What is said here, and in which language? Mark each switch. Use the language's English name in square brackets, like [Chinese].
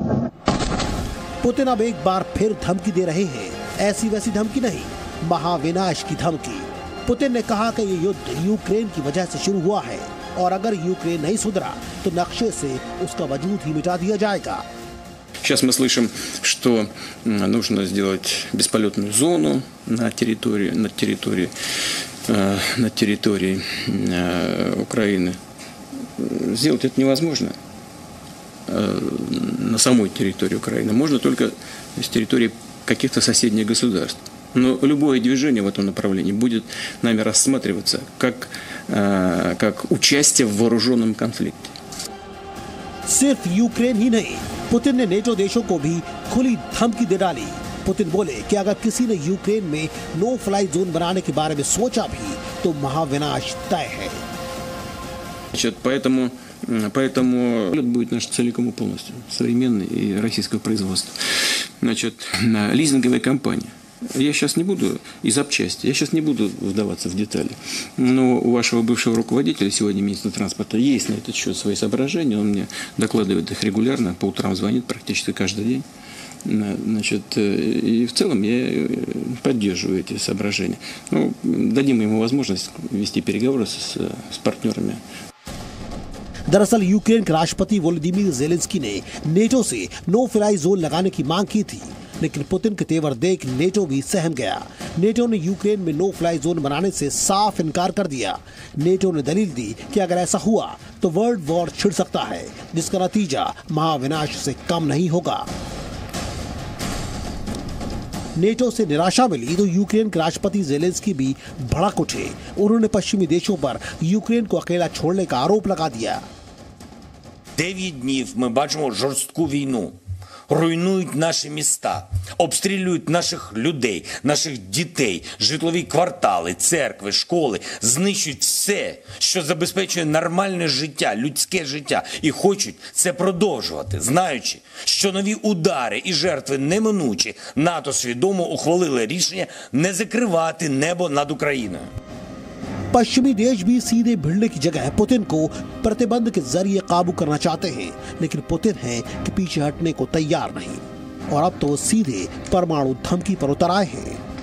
[Hindi] Putin अब एक बार फिर धमकी दे रहे हैं, ऐसी वैसी धमकी नहीं, महाविनाश की धमकी। पुतिन ने कहा कि ये युद्ध यूक्रेन की वजह से शुरू हुआ है, और अगर यूक्रेन नहीं सुधरा तो नक्शे से उसका वजूद ही मिटा दिया जाएगा। [Russian] Сейчас мы слышим, что нужно сделать бесполетную зону на территории Украины. Сделать это невозможно на самой территории Украины. Можно только с территории каких-то соседних государств. Но любое движение в этом направлении будет нами рассматриваться как участие в вооруженном конфликте. [Hindi] सिर्फ यूक्रेन ही नहीं, पुतिन ने नेटो देशों को भी खुली धमकी दे डाली। पुतिन बोले कि अगर किसी ने यूक्रेन में नो फ्लाई जोन बनाने के बारे में सोचा भी तो महाविनाश तय है। [Russian] Поэтому будет наш целиком и полностью современный и российского производства. Лизинговая компания. Я сейчас не буду и запчасти, я сейчас не буду вдаваться в детали. Но у вашего бывшего руководителя, сегодня министра транспорта, есть на этот счет свои соображения. Он мне докладывает их регулярно, по утрам звонит практически каждый день. И в целом я поддерживаю эти соображения. Дадим ему возможность вести переговоры с партнерами. [Hindi] दरअसल यूक्रेन के राष्ट्रपति वोलोदिमीर ज़ेलेंस्की ने नेटो से नो फ्लाई जोन लगाने की मांग की थी, लेकिन पुतिन के तेवर देख नेटो भी सहम गया। नेटो ने यूक्रेन में नो फ्लाई जोन बनाने से साफ इनकार कर दिया। नेटो ने दलील दी कि अगर ऐसा हुआ तो वर्ल्ड वॉर छिड़ सकता है, जिसका नतीजा महाविनाश से कम नहीं होगा। नेटो से निराशा मिली तो यूक्रेन के राष्ट्रपति ज़ेलेंस्की भी भड़क उठे। उन्होंने पश्चिमी देशों पर यूक्रेन को अकेला छोड़ने का आरोप लगा दिया। [Ukrainian] 9 днів ми бачимо жорстку війну. Руйнують наші міста, обстрілюють наших людей, наших дітей, житлові квартали, церкви, школи, знищують все, що забезпечує нормальне життя, людське життя. І хочуть це продовжувати, знаючи, що нові удари і жертви неминучі. НАТО свідомо ухвалили рішення не закривати небо над Україною. [Hindi] पश्चिमी देश भी सीधे भिड़ने की जगह पुतिन को प्रतिबंध के जरिए काबू करना चाहते हैं, लेकिन पुतिन है कि पीछे हटने को तैयार नहीं और अब तो सीधे परमाणु धमकी पर उतर आए हैं।